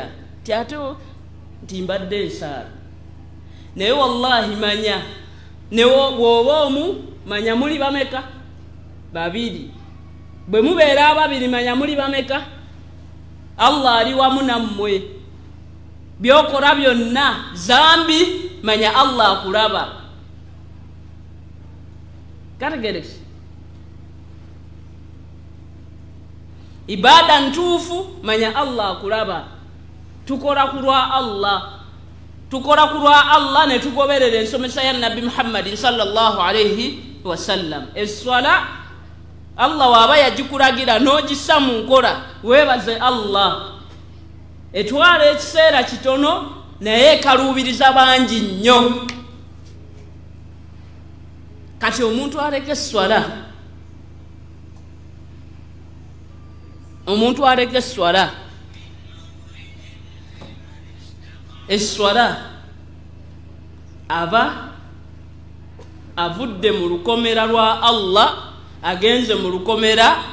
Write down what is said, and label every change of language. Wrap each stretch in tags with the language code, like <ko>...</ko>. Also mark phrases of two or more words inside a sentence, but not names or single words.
<lg>ti ate nti mbadde nsaala naye wallahi manya bw'oba omu manya muli bameka 2 bwe mubeera 2 manya muli bameka Allah ali wamu nammwe byokola byonna zambi manya Allah akulaba kategerese ibada ntuufu manya Allah akulaba tukola kulwa Allah ne tugoberera ensomesa ya Nabi Muhammad</lg> <ar>صلى الله عليه وسلم</ar> <lg>eswala Allah waba yagikulagira n'ogissa mu nkola weebaze Allah etwala ekiseera kitono naye ekaluubiriza bangi nnyo kati omuntu aleka esswala aba avudde mu lukomera lwa Allah agenze mu lukomera</lg>